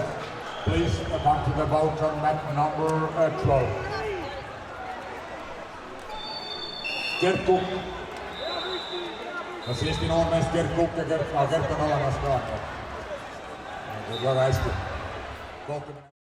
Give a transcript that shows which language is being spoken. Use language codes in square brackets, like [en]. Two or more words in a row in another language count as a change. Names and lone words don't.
[en] Please come to the bout on mat number 12. Gert Kukk. [et] Kas Eesti noormeest Gert Kukk ja Gert on olemas ka? Väga hästi.